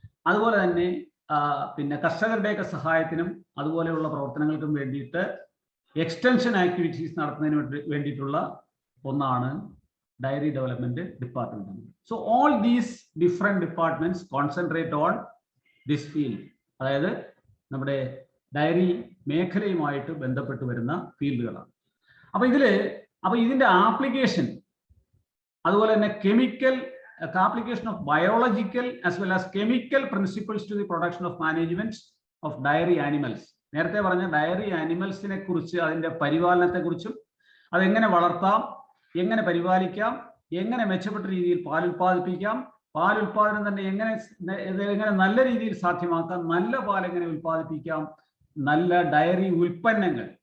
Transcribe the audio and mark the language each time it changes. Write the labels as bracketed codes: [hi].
[ml] അതുപോലെ തന്നെ പിന്നെ കർഷകരുടെയൊക്കെ സഹായത്തിനും അതുപോലെയുള്ള പ്രവർത്തനങ്ങൾക്കും വേണ്ടിയിട്ട് എക്സ്റ്റൻഷൻ ആക്ടിവിറ്റീസ് നടത്തുന്നതിന് വേണ്ടിയിട്ടുള്ള ഒന്നാണ് dairy development department. [en] so all these different departments concentrate on this field, [ml] അതായത് നമ്മുടെ ഡയറി മേഖലയുമായിട്ട് ബന്ധപ്പെട്ട് വരുന്ന ഫീൽഡുകളാണ്. അപ്പൊ ഇതിന്റെ ആപ്ലിക്കേഷൻ, അതുപോലെ തന്നെ chemical [en] application of biological as well as chemical principles to the production of management of dairy animals. [ml] നേരത്തെ പറഞ്ഞ ഡയറി ആനിമൽസിനെ കുറിച്ച്, അതിന്റെ പരിപാലനത്തെ കുറിച്ചും, അതെങ്ങനെ വളർത്താം, എങ്ങനെ പരിപാലിക്കാം, എങ്ങനെ മെച്ചപ്പെട്ട രീതിയിൽ പാൽ ഉൽപ്പാദിപ്പിക്കാം, പാൽ ഉൽപ്പാദനം തന്നെ എങ്ങനെ നല്ല രീതിയിൽ സാധ്യമാക്കാം, നല്ല പാൽ എങ്ങനെ ഉൽപ്പാദിപ്പിക്കാം, നല്ല ഡയറി ഉൽപ്പന്നങ്ങൾ.